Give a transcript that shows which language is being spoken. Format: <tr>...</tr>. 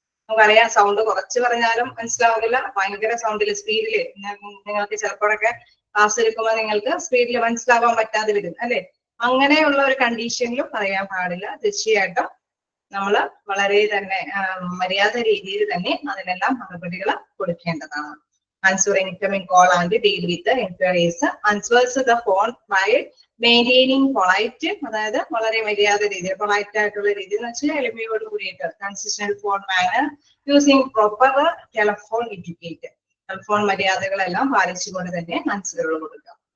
<ml>നമുക്കറിയാം സൗണ്ട് കുറച്ച് പറഞ്ഞാലും മനസ്സിലാവില്ല, ഭയങ്കര സൗണ്ടില് സ്പീഡില് നിങ്ങൾക്ക് ചിലപ്പോഴൊക്കെ ക്ലാസ് എടുക്കുമ്പോൾ നിങ്ങൾക്ക് സ്പീഡിൽ മനസ്സിലാവാൻ പറ്റാതെ വരും അല്ലെ. അങ്ങനെയുള്ള ഒരു കണ്ടീഷനിലും പറയാൻ പാടില്ല. തീർച്ചയായിട്ടും നമ്മൾ വളരെ തന്നെ മര്യാദ രീതിയിൽ തന്നെ അതിനെല്ലാം മറുപടികൾ കൊടുക്കേണ്ടതാണ്.</ml> <en>Answer incoming call and deal with the inquiries. Answers the phone while maintaining polite,</en> <ml>അതായത് വളരെ മര്യാദ രീതിയിൽ പൊളൈറ്റ് ആയിട്ടുള്ള രീതിയിൽ എന്ന് വെച്ചാൽ എളിമയോട് കൂടിയിട്ട്</ml> <en>consistent phone manner using proper telephone etiquette,</en> <ml>telephone മര്യാദകളെല്ലാം പാലിച്ചുകൊണ്ട് തന്നെ ആൻസറുകൾ കൊടുക്കുക.</ml>